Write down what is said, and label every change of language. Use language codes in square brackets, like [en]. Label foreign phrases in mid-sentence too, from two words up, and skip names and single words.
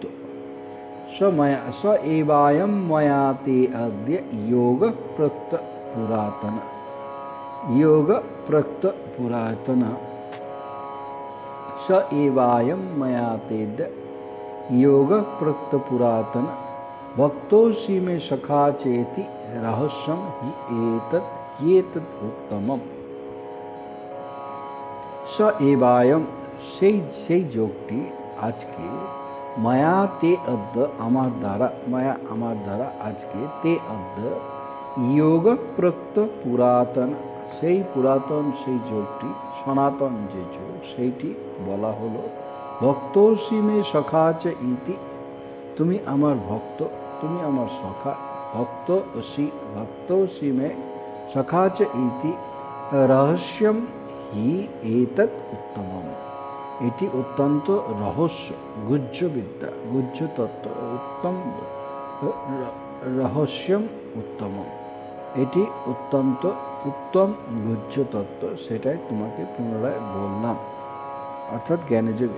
[sa] स एवायम मया ते अद्य योग प्रक्त पुरातन स एवायम मया तेद्य योग प्रक्त पुरातन भक्तोसि मे सखा चेति रहस्यम हि एतत् उत्तमम। स एवायम [bn] সেই যোগটি আজকে [sa] माया ते अद्य [bn] আমার দ্বারা আজকে [sa] ते अद्य योग प्रक्त पुरातन, [bn] সেই পুরাতন সেই যোগটি, সনাতন যে যোগ, সেইটি বলা হলো [sa] भक्तोसि मे सखा च इति, [bn] তুমি আমার ভক্ত, তুমি আমার সখা। [sa] भक्तोऽसि मे सखा च इति रहस्यम हि एतत् उत्तमम्। [bn] এটি অত্যন্ত রহস্য, গুহ্য বিদ্যা, গুহ্য তত্ত্ব, উত্তম রহস্যম উত্তম, এটি অত্যন্ত উত্তম গুহ্য তত্ত্ব, সেটাই তোমাকে পুনরায় বললাম, অর্থাৎ জ্ঞানযোগে।